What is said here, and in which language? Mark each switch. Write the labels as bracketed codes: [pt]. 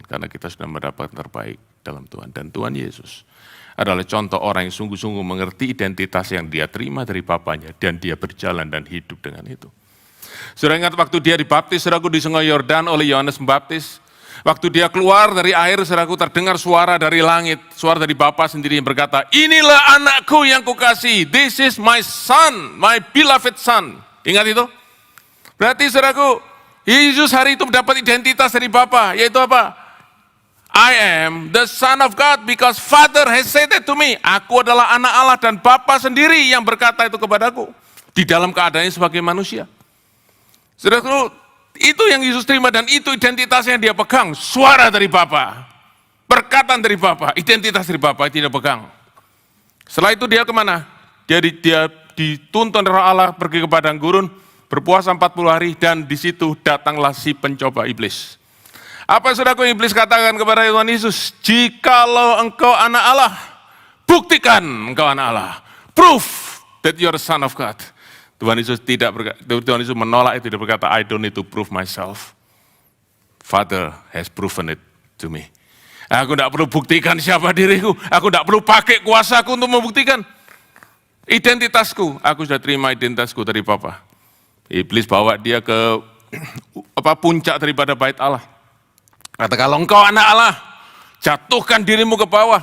[id] Karena kita sudah mendapat terbaik dalam Tuhan. Dan Tuhan Yesus adalah contoh orang yang sungguh-sungguh mengerti identitas yang dia terima dari Bapanya. Dan dia berjalan dan hidup dengan itu. Saudara ingat waktu dia dibaptis, saudaraku, di Sungai Yordan oleh Yohanes Pembaptis. Waktu dia keluar dari air, saudaraku, terdengar suara dari langit. Suara dari Bapa sendiri yang berkata, inilah anakku yang kukasihi. [en] This is my son, my beloved son. [id] Ingat itu? Berarti saudaraku, Yesus hari itu mendapat identitas dari Bapa. Yaitu apa? [en] I am the son of God because Father has said it to me. [id] Aku adalah anak Allah dan Bapa sendiri yang berkata itu kepadaku. Di dalam keadaannya sebagai manusia. Saudaraku, itu yang Yesus terima dan itu identitasnya yang dia pegang. Suara dari Bapa, perkataan dari Bapa, identitas dari Bapa tidak pegang. Setelah itu dia kemana? Dia dituntun oleh Allah pergi ke padang gurun, berpuasa 40 hari dan di situ datanglah si pencoba iblis. Apa saudaraku iblis katakan kepada Tuhan Yesus? Jikalau engkau anak Allah, buktikan engkau anak Allah. [en] Proof that you are the son of God. [id] Tuhan Yesus menolak itu, dia berkata, [en] I don't need to prove myself. Father has proven it to me. [id] Aku tidak perlu buktikan siapa diriku. Aku tidak perlu pakai kuasaku untuk membuktikan identitasku. Aku sudah terima identitasku dari Bapa. Iblis bawa dia ke puncak daripada bait Allah. Kata, kalau engkau anak Allah, jatuhkan dirimu ke bawah.